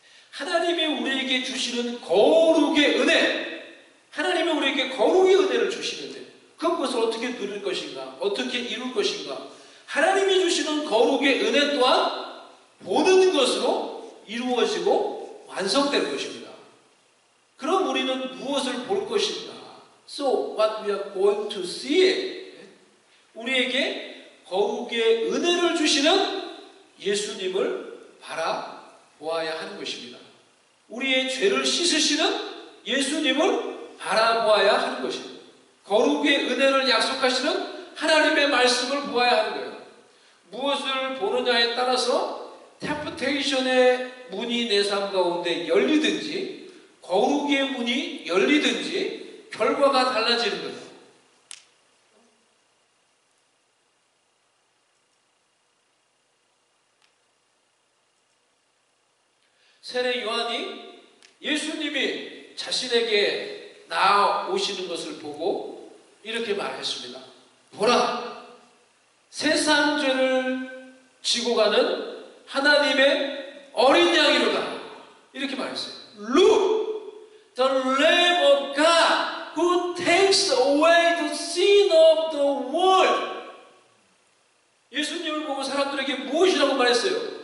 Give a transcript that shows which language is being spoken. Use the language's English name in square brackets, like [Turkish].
[Korean] 하나님이 우리에게 주시는 거룩의 은혜, 하나님이 우리에게 거룩의 은혜를 주시는데 그것을 어떻게 누릴 것인가, 어떻게 이룰 것인가. 하나님이 주시는 거룩의 은혜 또한 보는 것으로 이루어지고 완성될 것입니다. 그럼 우리는 무엇을 볼 것인가? [English] So what we are going to see. [Korean] 우리에게 거룩의 은혜를 주시는 예수님을 바라보아야 하는 것입니다. 우리의 죄를 씻으시는 예수님을 바라보아야 하는 것입니다. 거룩의 은혜를 약속하시는 하나님의 말씀을 보아야 하는 거예요. 무엇을 보느냐에 따라서 템프테이션의 문이 내 삶 가운데 열리든지 거룩의 문이 열리든지 결과가 달라지는 거예요. 세례 요한이 예수님이 자신에게 나아오시는 것을 보고 이렇게 말했습니다. 보라, 세상 죄를 지고 가는 하나님의 어린 양이로다. 이렇게 말했어요. [English] Look, the Lamb of God who takes away the sin of the world. [Korean] 예수님을 보고 사람들에게 무엇이라고 말했어요?